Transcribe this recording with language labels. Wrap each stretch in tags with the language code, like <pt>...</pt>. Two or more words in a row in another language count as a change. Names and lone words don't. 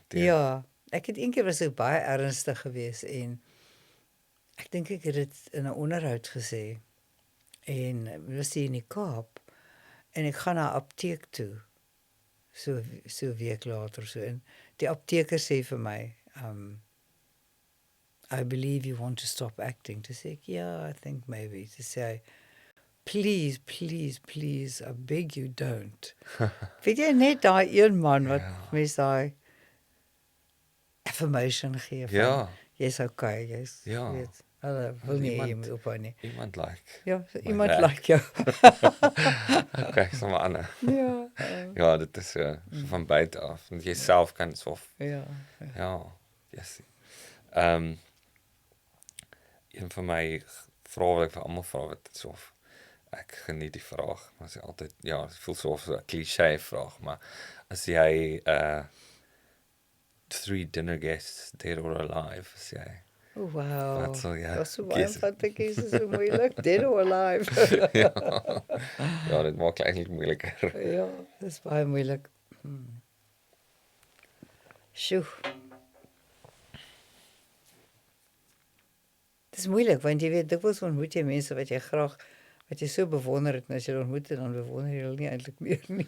<af>Ja, ek het eendag was ek baie ernstig geweest en ek dink ek het dit in 'n onderhoud gesê. En was hier in die Kaap en ek gaan na 'n apteek toe. So 'n week later so en die apteker sê vir my,</af> <en>I believe you want to stop acting.</en> <af>Toe sê ek,</af> <en>yeah, I think maybe.</en> <af>Toe sê hy,</af> <en>please, please, please, I beg you don't.</en> <af>Weet jy net daai een man wat mens daai affirmation gee van jy's okay, jy's weet. Hulle wil nie jy moet ophou nie. Iemand like. Ja, iemand like jou. Okay, sommer ander. Ja. Ja, dit is so van buite af. Want jy self kan so. Ja. Yes. Een van my vrae wat ek vir almal vra wat so ek geniet die vraag, maar dit is altyd dit voel so 'n cliché vraag, maar as jy 3</af> <en>dinner guests dead or alive,</en> <af>as jy</af> <en>Oh, wow.</en> <af>Wat sal jy Dat is so baie van te kies, is so moeilik.</af> <en>Dead or alive.</en> <af>Ja, dit maak eintlik moeiliker. Ja, dit is baie moeilik. Sjoe. Dit is moeilik, want jy weet, dikwels ontmoet jy mense wat jy so bewonder het, en as jy ontmoet het, dan bewonder jy hulle nie eintlik meer nie.</af>